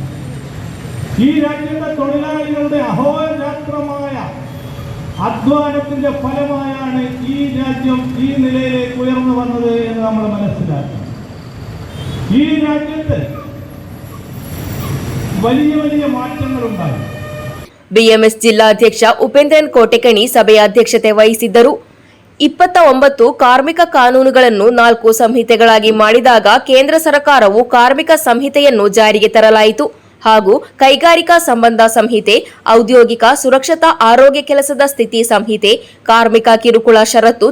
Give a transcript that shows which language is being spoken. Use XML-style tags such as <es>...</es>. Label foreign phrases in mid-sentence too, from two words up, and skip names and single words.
<ml>ഈ രാജ്യത്തെ തൊഴിലാളികളുടെ അഹോരാത്രമായ അധ്വാനത്തിന്റെ ഫലമായാണ് ഈ രാജ്യം ഈ നിലയിലേക്ക് ഉയർന്നു വന്നത് എന്ന് നമ്മൾ മനസ്സിലാക്കണം. ഈ രാജ്യത്ത് വലിയ വലിയ മാറ്റങ്ങളുണ്ടായി.</ml> <kn>ಬಿಎಂಎಸ್ ಜಿಲ್ಲಾಧ್ಯಕ್ಷ ಉಪೇಂದ್ರನ್ ಕೋಟೆಕಣಿ ಸಭೆಯ ಅಧ್ಯಕ್ಷತೆ ವಹಿಸಿದ್ದರು. 29 ಕಾರ್ಮಿಕ ಕಾನೂನುಗಳನ್ನು 4 ಸಂಹಿತೆಗಳಾಗಿ ಮಾಡಿದಾಗ ಕೇಂದ್ರ ಸರ್ಕಾರವು ಕಾರ್ಮಿಕ ಸಂಹಿತೆಯನ್ನು ಜಾರಿಗೆ ತರಲಾಯಿತು ಹಾಗೂ ಕೈಗಾರಿಕಾ ಸಂಬಂಧ ಸಂಹಿತೆ, ಔದ್ಯೋಗಿಕ ಸುರಕ್ಷತಾ ಆರೋಗ್ಯ ಕೆಲಸದ ಸ್ಥಿತಿ ಸಂಹಿತೆ, ಕಾರ್ಮಿಕ ಕಿರುಕುಳ ಷರತ್ತು</kn>